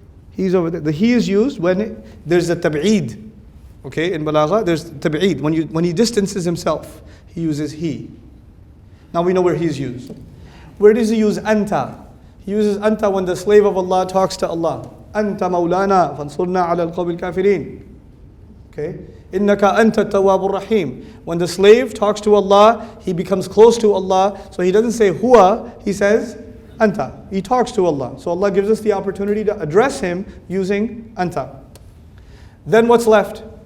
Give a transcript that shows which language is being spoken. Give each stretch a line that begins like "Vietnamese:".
English: He's over there. The He is used when there's a tab'id. Okay, in balagha, there's tab'id. When he distances himself, he uses He. Now we know where He's used. Where does He use anta? He uses anta when the slave of Allah talks to Allah.
Arabic: أنت مولانا فانصرنا على القوم الكافرين. Okay? إنك أنت التواب الرحيم.
English: When the slave talks to Allah, he becomes close to Allah. So he doesn't say huwa, he says anta. He talks to Allah. So Allah gives us the opportunity to address Him using anta. Then what's left?